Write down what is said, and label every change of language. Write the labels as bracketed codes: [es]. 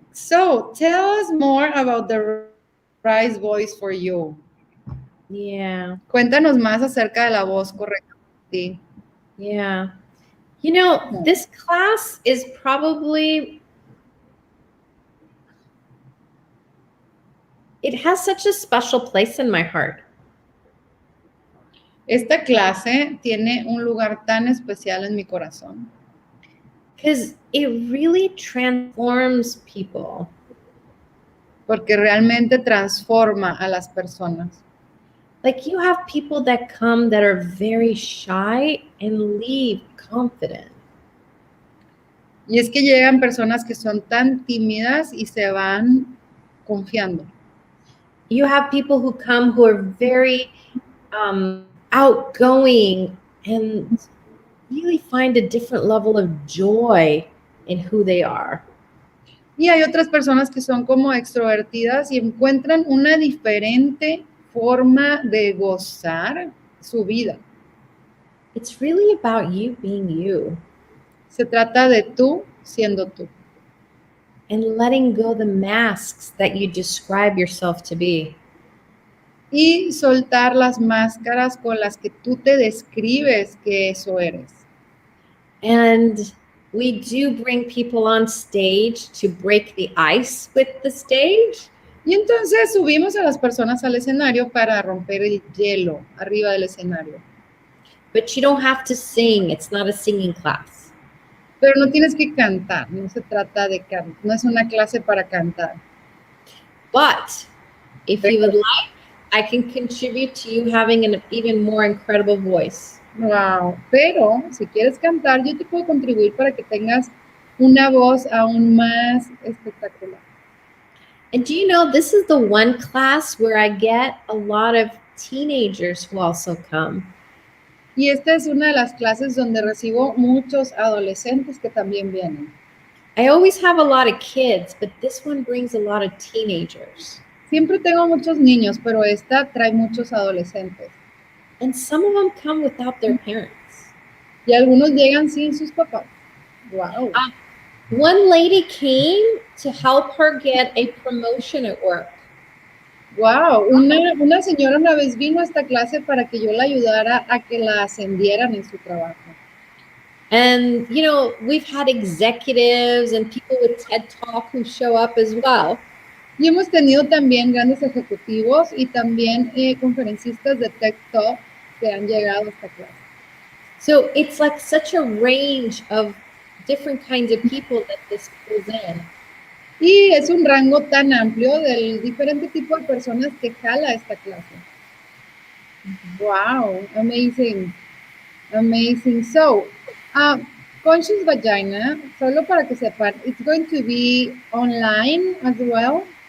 [en] So, tell us more about the right voice for you. Yeah. [es] Cuéntanos más acerca de la voz correcta para ti. [en] Yeah. This class is probably... It has such a special place in my heart. [es] Esta clase tiene un lugar tan especial en mi corazón. [en] Because it really transforms people. [es] Porque realmente transforma a las personas. [en] Like you have people that come that are very shy and leave confident. [es] Y es que llegan personas que son tan tímidas y se van confiando. [en] You have people who come who are very outgoing and really find a different level of joy in who they are. [es] Y hay otras personas que son como extrovertidas y encuentran una diferente forma de gozar su vida. [en] It's really about you being you. [es] Se trata de tú siendo tú. [en] And letting go the masks that you describe yourself to be. [es] Y soltar las máscaras con las que tú te describes que eso eres. [en] And we do bring people on stage to break the ice with the stage. [es] Y entonces subimos a las personas al escenario para romper el hielo arriba del escenario. [en] But you don't have to sing. It's not a singing class. [es] Pero no tienes que cantar, no se trata de cantar, no es una clase para cantar. [en] But if you would like, I can contribute to you having an even more incredible voice. [es] Wow, pero si quieres cantar, yo te puedo contribuir para que tengas una voz aún más espectacular. [en] And do you know, this is the one class where I get a lot of teenagers who also come. [es] Y esta es una de las clases donde recibo muchos adolescentes que también vienen. [en] I always have a lot of kids, but this one brings a lot of teenagers. [es] Siempre tengo muchos niños, pero esta trae muchos adolescentes. [en] And some of them come without their parents. [es] Y algunos llegan sin sus papás. [en] Wow. One lady came to help her get a promotion at work. [es] Wow, una señora una vez vino a esta clase para que yo la ayudara a que la ascendieran en su trabajo. [en] And, you know, we've had executives and people with TED Talk who show up as well. [es] Y hemos tenido también grandes ejecutivos y también conferencistas de TED Talk que han llegado a esta clase. [en] So it's like such a range of different kinds of people that this pulls in. [es] Y es un rango tan amplio del diferente tipo de personas que jala esta clase. [en] Wow, amazing. Amazing. So, Conscious Vagina, [es] solo para que sepan, [en] it's going to be online as well.